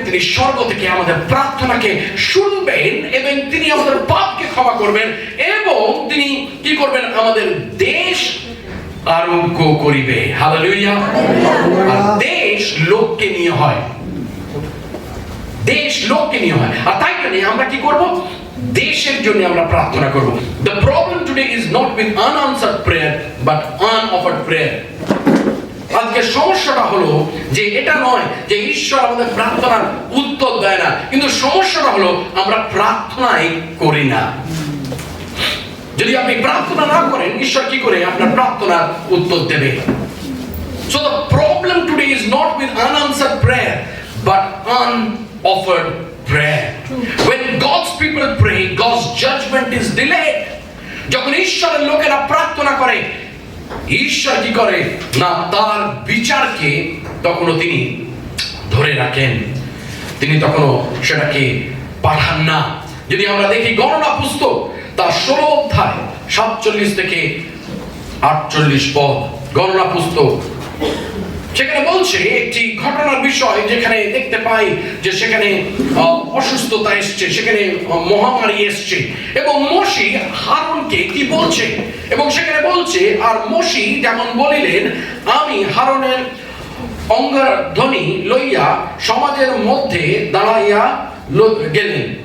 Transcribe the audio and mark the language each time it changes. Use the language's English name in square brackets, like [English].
[Bangla] তিনি স্বর্গ থেকে আমাদের প্রার্থনাকে শুনবেন এবং তিনি আমাদের পাপকে ক্ষমা করবেন এবং তিনি কি করবেন? আমাদের দেশ আরোগ্য করিবে। হালেলুয়া। আর দেশ লোককে নিয়ে হয়, দেশ লোককে নিয়ে হয়। আর তাই জন্য আমরা কি করব? দেশের জন্য আমরা প্রার্থনা করব। [English] The problem today is not with unanswered prayer but unoffered prayer. [Bangla] আজকে সমস্যাটা হলো যে এটা নয় যে ঈশ্বর আমাদের প্রার্থনার উত্তর দেয় না, কিন্তু সমস্যাটা হলো আমরা প্রার্থনাই করি না। যদি আপনি প্রার্থনা না করেন, ঈশ্বর কি করে আপনার প্রার্থনার উত্তর দেবে? [English] So the problem today is not with unanswered prayer but unoffered prayer. When God's people pray, God's judgment is delayed. [Bangla] যখন ঈশ্বরের লোকেরা প্রার্থনা করে, ঈশ্বর কি করে না, তার বিচারকে তখনও তিনি ধরে রাখেন, তিনি তখনও সেটাকে পাঠান না। যদি আমরা দেখি গণনা পুস্তক তার 16 অধ্যায় 47 থেকে 48 পদ, গণনা পুস্তক, সেখানে বলছে একটি ঘটনার বিষয়, যেখানে দেখতে পাই যে সেখানে অসুস্থতা এসছে, সেখানে মহামারী এসছে এবং মোশি হারুনকে কি বলছে, এবং সেখানে বলছে, আর মোশি যেমন বলিলেন, আমি হারুনের অঙ্গধ্বনি লইয়া সমাজের মধ্যে দাঁড়াইয়া গেলেন।